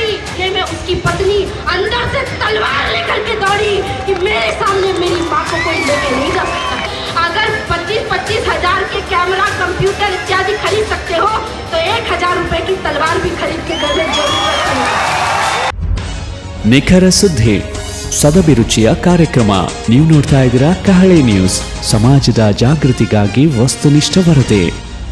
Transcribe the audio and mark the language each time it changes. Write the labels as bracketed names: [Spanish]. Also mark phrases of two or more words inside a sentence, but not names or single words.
[Hindi] ये मैं उसकी पत्नी अंदर से तलवार लेकर के दौड़ी कि मेरे सामने मेरी माँ को कोई लेके नहीं जा सकता। अगर 25-25 हजार के कैमरा, कंप्यूटर इत्यादि खरीद सकते हो तो 1000 रुपए की तलवार भी खरीद के घर में जरूर रखते हैं। [Kannada] ನಿಖರ ಸುದ್ದಿ ಸದಭಿರುಚಿಯ ಕಾರ್ಯಕ್ರಮ ನೀವು ನೋಡ್ತಾ ಇದ್ದೀರಾ ಕಹಳೆ ನ್ಯೂಸ್, ಸಮಾಜದ ಜಾಗೃತಿಗಾಗಿ ವಸ್ತುನಿಷ್ಠ ವರದಿ.